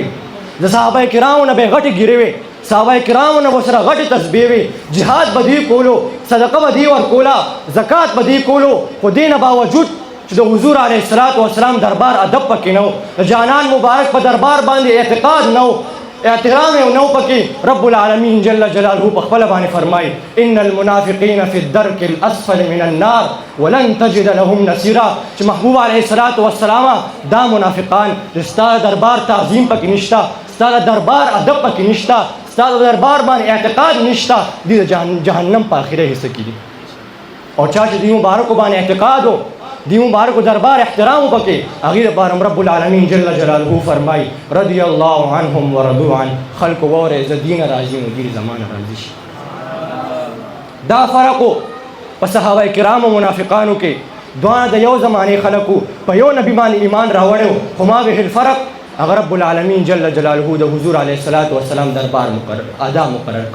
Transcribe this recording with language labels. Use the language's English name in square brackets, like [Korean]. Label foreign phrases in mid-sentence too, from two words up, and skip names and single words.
[Pashto] د صحابه کرامو نه به یې غټې ګیرې وې، صحابه کرامو نه به سره غټې تسبیح وې، جهاد به دوی کولو، صدقه به دوی ورکوله، زکات به دوی کولو، خو دې نه باوجود چې د حضور [Arabic] علیه الصلاة والسلام [Pashto] دربار ادب پکې نه و، د جانان مبارک په دربار باندې اعتقاد نه و، احترام یې نه و پکې. [Arabic] رب العالمین جل جلاله [Pashto] په خپله باندې فرمایي [Arabic] ان المنافقین فی الدرک الاسفل من النار ولن تجد لهم نصیرا، [Pashto] چې محبوب [Arabic] علیه الصلاة والسلام [Pashto] دا منافقان چې ستا دربار تعظیم پکې نشته، ستا دربار ادب پکې نشته، ستا دربار باندې اعتقاد نشته، دوی د جهنم په آخره حصه کې دي. او چا چې دوی مبارکو باندې اعتقاد و، دی مبارکو دربار احترام وکړي، هغې دپاره [Arabic] رب العالمین جل جلاله [Pashto] فرمایي [Arabic] رضی الله عنهم ورضوا عنه، [Pashto] خلکو واورئ زه دې نه راضي یم نو دوی زما نه راضي شي. دا فرق و په صحابه کرامو منافقانو کې، دواړه د یو زمانې خلکو په یو نبي باندې ایمان راوړی و، خو [Arabic] ما به الفرق [Pashto] هغه [Arabic] رب العالمین جل جلاله [Pashto] د حضور [Arabic] علیه الصلاة والسلام [Pashto] دربار آداب مقرر کړو.